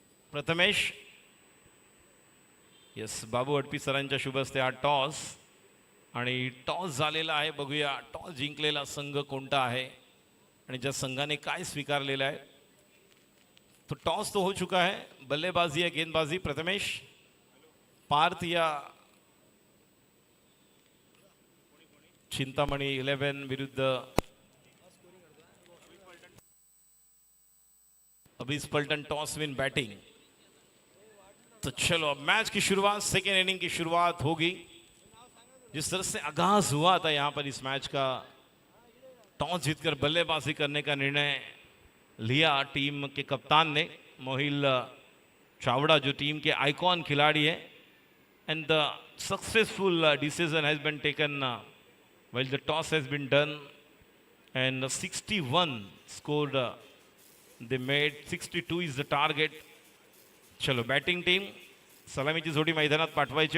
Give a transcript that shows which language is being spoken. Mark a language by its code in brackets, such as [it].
[mr] Prathamesh. Yes, बाबू हडपी सरांच्या शुभ हस्ते हा टॉस आणि टॉस झालेला आहे. बघूया टॉस जिंकलेला संघ कोणता आहे आणि ज्या संघाने काय स्वीकारलेलं आहे. [hi] तो टॉस तो हो चुका है. बल्लेबाजी या गेंदबाजी प्रथमेश. पार्थ या चिंतामणी 11 विरुद्ध अभिस पलटन. [en] Toss win batting. [hi] तो चलो, अब मैच की शुरुआत, सेकेंड इनिंग की शुरुआत होगी. जिस तरह से आगाज हुआ था यहाँ पर इस मैच का, टॉस जीतकर बल्लेबाजी करने का निर्णय लिया टीम के कप्तान ने, मोहिल चावड़ा, जो टीम के आइकॉन खिलाड़ी है. [en] And the successful decision has been taken while the toss has been done and 61 scored they made. 62 is the target. [mr] चलो, बॅटिंग टीम सलामीची जोडी मैदानात पाठवायची.